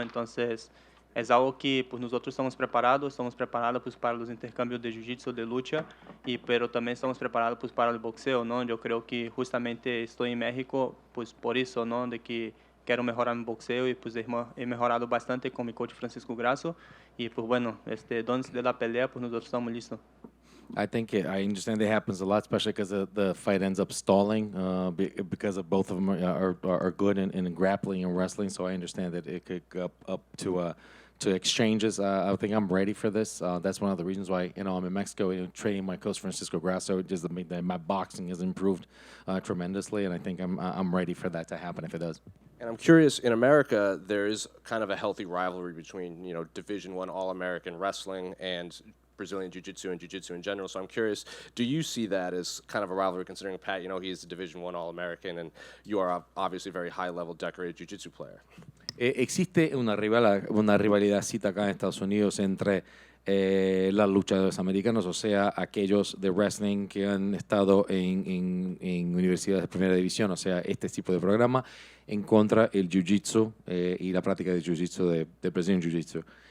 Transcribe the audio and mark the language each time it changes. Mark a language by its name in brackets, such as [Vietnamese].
[Spanish] Entonces es algo que pues nosotros estamos preparados pues para los intercambios de jiu-jitsu, de lucha, pero también estamos preparados pues para el boxeo, ¿no? Yo creo que justamente estoy en México pues por eso, ¿no? De que quiero mejorar mi boxeo y pues he mejorado bastante con mi coach Francisco Grasso y pues bueno, donde de la pelea pues nosotros estamos listos. [English] I think I understand it happens a lot, especially because the fight ends up stalling because of both of them are good in grappling and wrestling. So I understand that it could go up to exchanges. I think I'm ready for this. That's one of the reasons why I'm in Mexico training my coach Francisco Grasso. Just my boxing has improved tremendously, and I think I'm ready for that to happen if it does. And I'm curious, in America, there is kind of a healthy rivalry between, Division I All-American wrestling and Brazilian Jiu-Jitsu and Jiu-Jitsu in general. So I'm curious, do you see that as kind of a rivalry, considering Pat, he is a Division I All-American, and you are obviously a very high-level decorated Jiu-Jitsu player? [Spanish] Existe una rivalidadcita acá en Estados Unidos entre los luchadores americanos, o sea, aquellos de wrestling que han estado en universidades de primera división, o sea, este tipo de programa, en contra el jiu-jitsu y la práctica de jiu-jitsu de Brazilian Jiu-Jitsu.